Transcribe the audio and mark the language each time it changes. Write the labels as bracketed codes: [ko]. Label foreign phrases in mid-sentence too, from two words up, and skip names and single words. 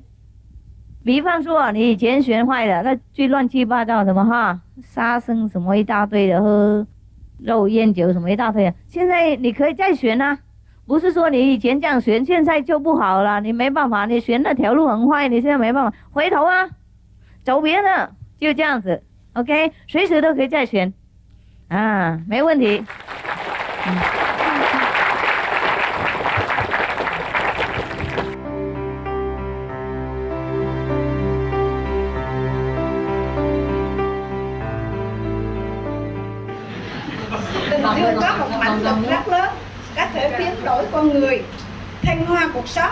[zh] 比方说你以前选坏了，那最乱七八糟什么杀生什么一大堆的，喝肉烟酒什么一大堆的，现在你可以再选啊。不是说你以前这样选，现在就不好了，你没办法，你选那条路很坏，你现在没办法，回头啊，走别的，就这样子 ，OK， 随时都可以再选，没问题。 [vi] Tình thương có một mạnh lực rất lớn, có thể biến đổi con người, thăng hoa cuộc sống.